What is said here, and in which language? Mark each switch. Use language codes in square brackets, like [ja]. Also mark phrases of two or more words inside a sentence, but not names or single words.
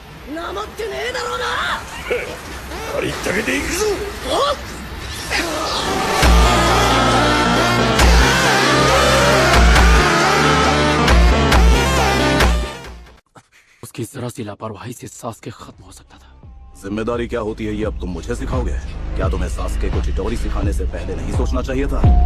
[ja] なまってねえだろうな。ありったけで行くぞ。 [hi] उसकी जरा सी लापरवाही से सास्के खत्म हो सकता था। जिम्मेदारी क्या होती है ये अब तुम मुझे सिखाओगे? क्या तुम्हें सास्के को चिटोरी सिखाने से पहले नहीं सोचना चाहिए था?